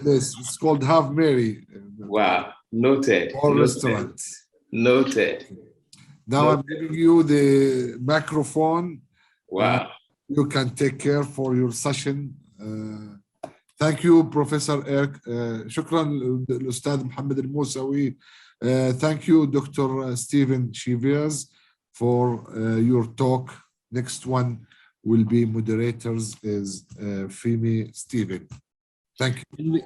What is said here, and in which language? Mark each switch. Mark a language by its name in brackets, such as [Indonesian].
[English] place. It's called Have Mary. Wow, noted. Or restaurant. Noted. Now I'm giving you the microphone. Wow. You can take care for your session. Thank you, Professor Eric. [Arabic] شكرا للأستاذ محمد الموسوي. [English] Thank you, Dr. Stephen Chivers, for your talk. Next one will be moderators is Femi Stephen. Thank you.